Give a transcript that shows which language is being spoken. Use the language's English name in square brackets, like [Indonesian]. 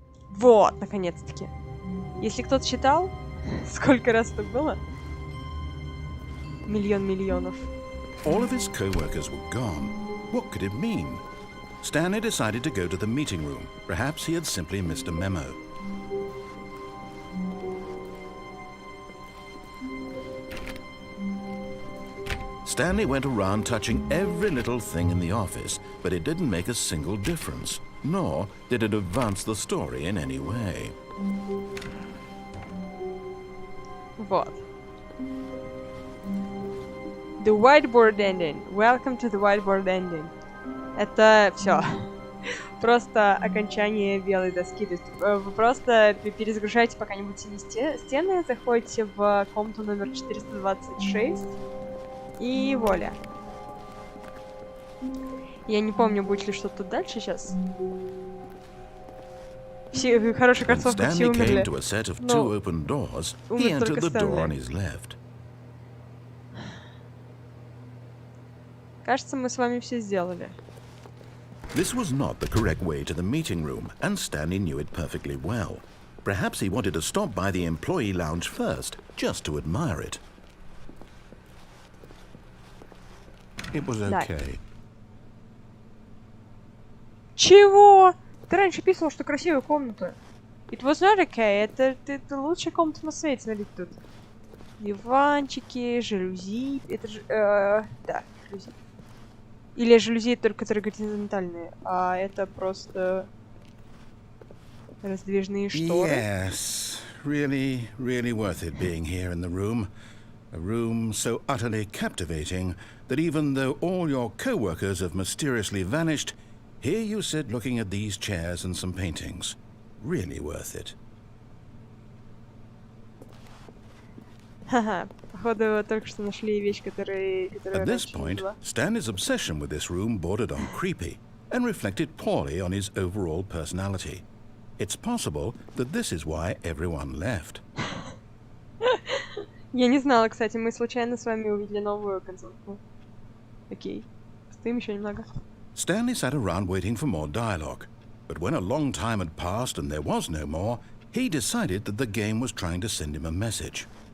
[Russian] Вот, наконец-таки. Если кто-то считал, сколько раз это было? Миллион миллионов. [English] All of his co-workers were gone. What could it mean? Stanley decided to go to the meeting room. Perhaps he had simply missed a memo. Stanley went around touching every little thing in the office, but it didn't make a single difference, nor did it advance the story in any way. [Russian] Вот. [English] The whiteboard ending. Welcome to the whiteboard ending. [Russian] Это все. Просто окончание белой доски. То есть вы просто перезагружаете пока-нибудь синие стены, заходите в комнату номер 426 и вуаля. Я не помню, будет ли что-то дальше сейчас. Все хорошие концовки, все умерли. Но умер только Стэнли. Кажется, мы с вами все сделали. [English] This was not the correct way to the meeting room, and Stanley knew it perfectly well. Perhaps he wanted to stop by the employee lounge first, just to admire it. It was okay. [Russian] Чего? Ты раньше писал, что красивая комната. [English] It was not okay. [Russian] Это лучшая комната на свете, смотрите тут. Диванчики, жалюзи. Это же... да, жалюзи. Или жалюзи только которые горизонтальные, а это просто раздвижные шторы. [English] Yes, really worth it being here in the room. A room so utterly captivating that even though all your co-workers have mysteriously vanished, here you sit looking at these chairs and some paintings. Really worth it. Ха-ха. [Russian] Походу, только что нашли вещь, которая [English] At this point, Stanley's obsession with this room bordered on creepy and reflected poorly on his overall personality. It's possible that this is why everyone left. [Russian] Я не знала, кстати, мы случайно с вами увидели новую концовку. Окей. Стоим еще немного. [English] Stanley sat around waiting for more dialogue, but when a long time had passed and there was no more, he decided that the game was trying to send him a message.